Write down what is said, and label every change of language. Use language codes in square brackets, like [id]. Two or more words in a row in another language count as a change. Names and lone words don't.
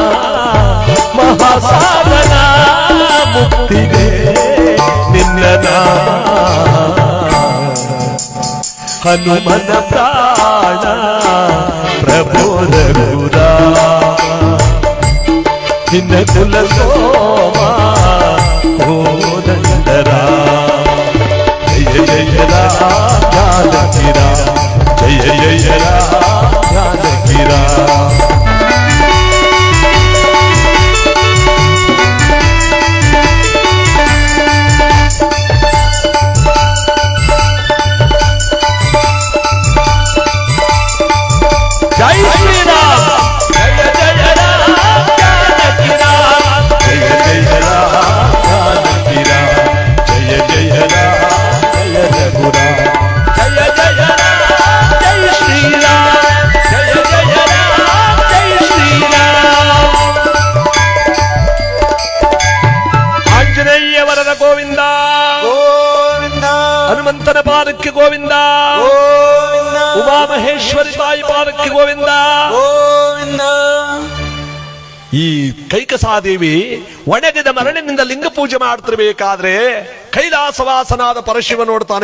[kn] ಮಹಾಸಾಧನ ಮುಕ್ತಿಗೆ ನಿನ್ನ ನಾಮ, ಹನುಮನ ಪ್ರಾಣ ಪ್ರಭು ರಘುರಾಮ, ಹಿನ ಕುಲ ಸೋಮ ಕೋದಂಡ ರಾಮ. [hi] जय जय राम जानकी राम, जय जय राम जानकी राम. जय श्री राम, जय जय राम जानकी राम, जय जय राम जानकी राम, जय जय राम जय रघुराम, जय जय राम जय श्री राम, जय जय राम जय श्री राम. [kn] ಆಂಜನೇಯ ವರದ ಗೋವಿಂದ ಗೋವಿಂದ ಹನುಮಂತನ ಪಾದಕ್ಕೆ ಗೋವಿಂದ, ಗೋವಿಂದ ಉಮಾಮಹೇಶ್ವರಿ ತಾಯಿ ಪಾದಕ್ಕೆ ಗೋವಿಂದ ಗೋವಿಂದ. ಈ ಕೈಕಸಾದೇವಿ ಒಣಗಿದ ಮರಳಿನಿಂದ ಲಿಂಗ ಪೂಜೆ ಮಾಡ್ತಿರ್ಬೇಕಾದ್ರೆ ಕೈಲಾಸವಾಸನಾದ ಪರಶಿವ ನೋಡ್ತಾನೆ.